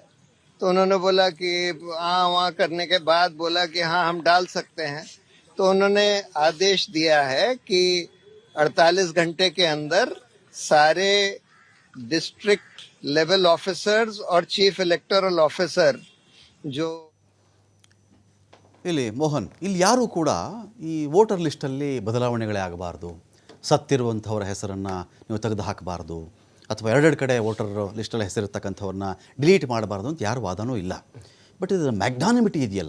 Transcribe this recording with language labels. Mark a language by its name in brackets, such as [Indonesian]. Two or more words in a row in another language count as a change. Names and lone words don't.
[Hindi] तो उन्होंने बोला कि हाँ, वहाँ करने के बाद बोला कि हाँ हम डाल सकते हैं। तो उन्होंने आदेश दिया है कि 48 घंटे के अंदर सारे [English] district level officers [Hindi] और [English] chief electoral officer [Hindi] जो [Kannada] ಇಲ್ಲಿ ಮೋಹನ್, ಇಲ್ಲಿ ಯಾರೂ ಕೂಡ ಈ [English] voter listalli [Kannada] ಬದಲಾವಣೆಗಳೇ ಆಗಬಾರ್ದು, ಸತ್ತಿರುವಂಥವ್ರ ಹೆಸರನ್ನು ನೀವು ತೆಗೆದು ಹಾಕಬಾರ್ದು, ಅಥವಾ ಎರಡೆರಡು ಕಡೆ [English] voter listalli [Kannada] ಹೆಸರಿರ್ತಕ್ಕಂಥವ್ರನ್ನ ಡಿಲೀಟ್ ಮಾಡಬಾರ್ದು ಅಂತ ಯಾರು ವಾದನೂ ಇಲ್ಲ. ಬಟ್ ಇದರ ಮ್ಯಾಗ್ನಾನಿಮಿಟಿ ಇದೆಯಲ್ಲ,